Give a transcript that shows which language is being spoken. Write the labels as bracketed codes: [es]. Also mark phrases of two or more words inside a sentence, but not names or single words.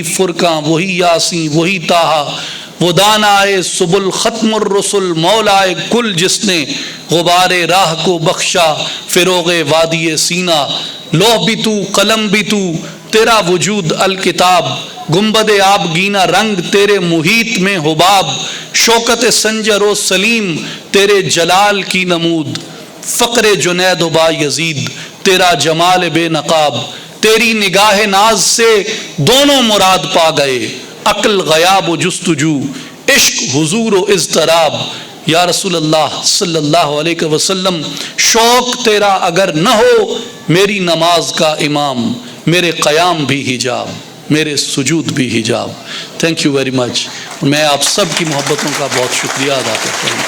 [ur] فرقان وہی یاسین وہی طٰہٰ، وہ دانائے سبل ختم الرسل مولائے کل، جس نے غبار راہ کو بخشا فروغ وادی سینا، لوح بھی تو قلم بھی تو تیرا وجود الکتاب، گنبد آب گینا رنگ تیرے محیط میں حباب، شوکت سنجر و سلیم تیرے جلال کی نمود، فقر جنید و با یزید تیرا جمال بے نقاب، تیری نگاہ ناز سے دونوں مراد پا گئے، عقل غیاب و جستجو، عشق حضور و اضطراب۔ [ar] یا رسول اللہ صلی اللہ علیہ وسلم، [ur] شوق تیرا اگر نہ ہو میری نماز کا امام، میرے قیام بھی حجاب، میرے سجود بھی حجاب۔ [en] thank you very much. [ur] میں آپ سب کی محبتوں کا بہت شکریہ ادا کرتا ہوں۔